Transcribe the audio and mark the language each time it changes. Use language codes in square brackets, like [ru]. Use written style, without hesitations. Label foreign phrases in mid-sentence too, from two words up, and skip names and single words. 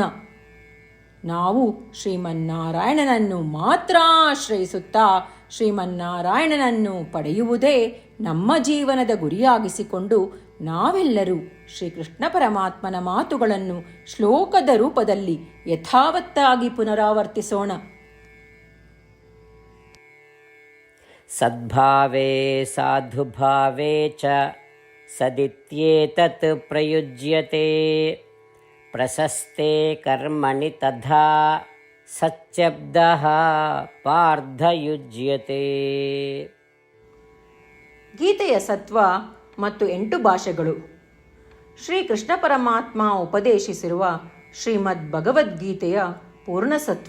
[kn] ನಾವು ಶ್ರೀಮನ್ನಾರಾಯಣನನ್ನು ಮಾತ್ರ ಆಶ್ರಯಿಸುತ್ತಾ ಶ್ರೀಮನ್ನಾರಾಯಣನನ್ನು ಪಡೆಯುವುದೇ ನಮ್ಮ ಜೀವನದ ಗುರಿಯಾಗಿಸಿಕೊಂಡು ನಾವೆಲ್ಲರೂ ಶ್ರೀಕೃಷ್ಣ ಪರಮಾತ್ಮನ ಮಾತುಗಳನ್ನು ಶ್ಲೋಕದ ರೂಪದಲ್ಲಿ ಯಥಾವತ್ತಾಗಿ ಪುನರಾವರ್ತಿಸೋಣ. [sa] ಸದ್ಭಾವೇ ಸಾಧುಭಾವೇ ಚ ಸದಿತ್ಯೇತತ್ ಪ್ರಯುಜ್ಯತೆ ಪ್ರಶಸ್ತೆ ಕರ್ಮಣಿ ತಥಾ ಸಚ್ಛಬ್ದಃ ಪಾರ್ಥಯುಜ್ಯತೆ. [kn] ಗೀತೆಯ ಸತ್ವ ಮತ್ತು 8 ಭಾಷೆಗಳು. ಶ್ರೀಕೃಷ್ಣ ಪರಮಾತ್ಮ ಉಪದೇಶಿಸಿರುವ ಶ್ರೀಮದ್ ಭಗವದ್ಗೀತೆಯ ಪೂರ್ಣಸತ್ವ.